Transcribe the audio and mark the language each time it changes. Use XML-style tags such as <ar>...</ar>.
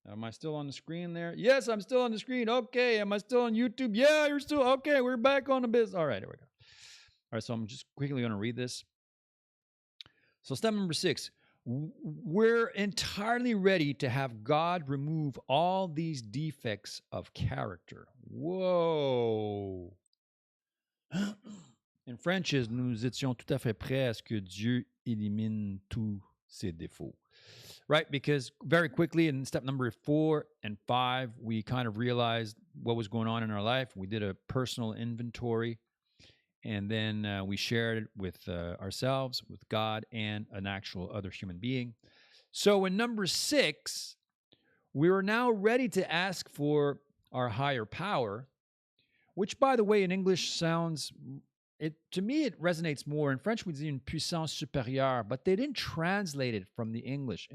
<en>Am I still on the screen there? Yes, I'm still on the screen. Okay. Am I still on YouTube? Yeah, you're still. Okay, we're back on the business. All right, here we go. All right, so I'm just quickly going to read this. So step number 6. We're entirely ready to have God remove all these defects of character. Whoa. In French,</en> <fr>nous étions tout à fait prêts à ce que Dieu élimine tous ses défauts.</fr> <en>Right? Because very quickly in step number 4 and 5, we kind of realized what was going on in our life. We did a personal inventory, and then we shared it with ourselves, with God, and an actual other human being. So in number 6, we are now ready to ask for our higher power, which, by the way, in English sounds, to me, it resonates more. In French, we say</en> <fr>une puissance supérieure,</fr> <en>but they didn't translate it from the English.</en>